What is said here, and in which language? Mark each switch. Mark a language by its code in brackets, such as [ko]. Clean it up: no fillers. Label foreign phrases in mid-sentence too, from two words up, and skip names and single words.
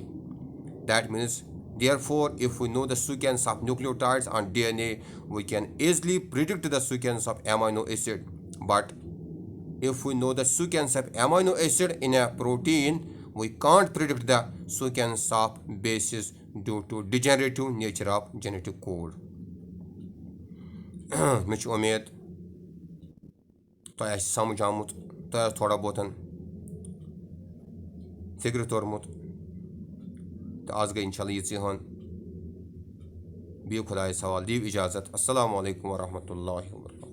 [en] That means, therefore, if we know the sequence of nucleotides on DNA, we can easily predict the sequence of amino acid. But if we know the sequence of amino acid in a protein, we can't predict the sequence of bases due to degenerative nature of genetic code. [ks] مےٚ چھُ اُمید تۄہہِ آسہِ سمجھ آمُت, تۄہہِ آسہِ تھوڑا بہت فِکرِ توٚرمُت. تہٕ آز گٔے [ar] اِنشاء اللہ [ks] یِژٕے ہن. بِہِو خۄدایَس حوالہٕ, دِیِو اِجازت. [ar] اَسَلامُ علیکُم ورحمتہ اللہ وبرکاتہ.